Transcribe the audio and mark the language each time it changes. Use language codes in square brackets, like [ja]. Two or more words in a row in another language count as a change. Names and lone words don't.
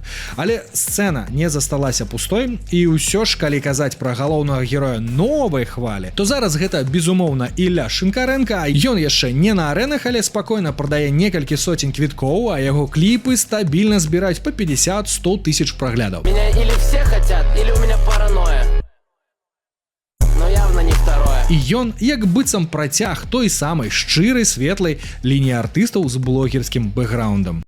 [be] Але сцэна не засталася пустой, і ўсё ж, калі казаць пра галоўнага героя новай хвалі, то зараз гэта, безумоўна, Ілля Шинкаренко, а ён яшчэ не на арэнах, але спакойна прадае некалькі сотень квіткоў, а яго кліпы стабільна збіраюць па 50-100 тысяч праглядаў. [ru] Меня или все хотят, или у меня паранойя. Но явно не второе. [be] І ён як быццам працяг той самай шчырай, светлай лініі артыстаў з блогерскім бэкграундам.